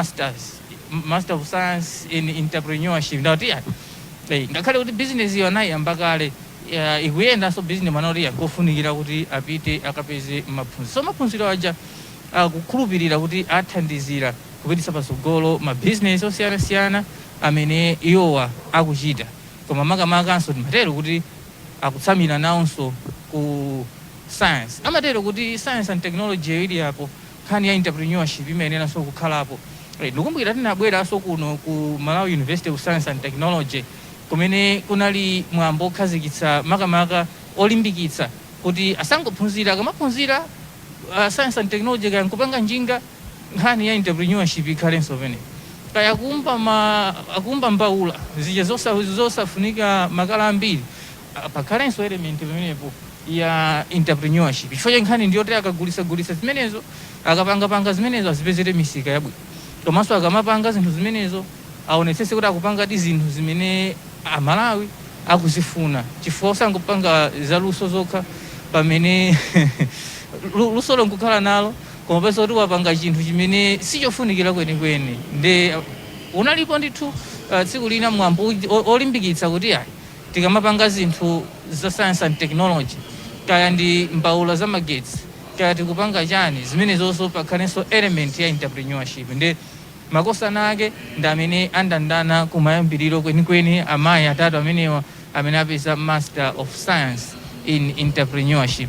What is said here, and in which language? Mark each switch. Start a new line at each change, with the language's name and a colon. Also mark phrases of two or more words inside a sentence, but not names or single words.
Nyanja: Master of Science in Entrepreneurship ndati ngakhale kuti business iyo anayiyamba kale ikuyendanso business manoti yakufunikira kuti apite akapeze maphunziro so maphunziro aja akukhulupirira kuti athandizira kupititsa patsogolo ma business osiyanasiyana amene iwowa akuchita koma makamakanso timatero kuti akutsamira nawonso ku science amatero kuti
English: science and technology
Nyanja: ili apo nkhani ya entrepreneurship imayeneranso kukhalapo ndikumbukira tinabweranso kuno ku Malawi University of
English: Science and Technology
Nyanja: kumene kunali mwambo okhazikitsa makamaka olimbikitsa kuti asangophunzira akamaphunzira science and technology kaya nkupanga njinga nkhani ya entrepreneurship ikhalenso pene kaya akumba mbaula zija zosafunika makala ambiri pakhalenso element pamenepo ya entrepreneurship chifukwa nkhani ndiyoti akagulisa zimenezo akapangapanga zimenezo azipezere misika yabwino komanso akamapanga zinthu zimenezo aonetsese kuti akupanga ti zinthu zimene Amalawi akuzifuna chifukwa osangopanga zaluso zokha pamene luso nkukhala nalo koma pesa kuti wapanga chinthu chimene sichofunikira kwenikweni nde unalipo ndithu tsiku lina mwambo olimbikitsa kuti tikamapanga zinthu za
English: science and technology
Nyanja: kaya ndi mbaula za magetsi kaya tikupanga chani zimenezonso pakhalenso element ya entrepreneurship nde makosana ake ndi amene andandana kumayambiriro kwenikweni amayi atatu amenewa amene apeza Master of Science in Entrepreneurship.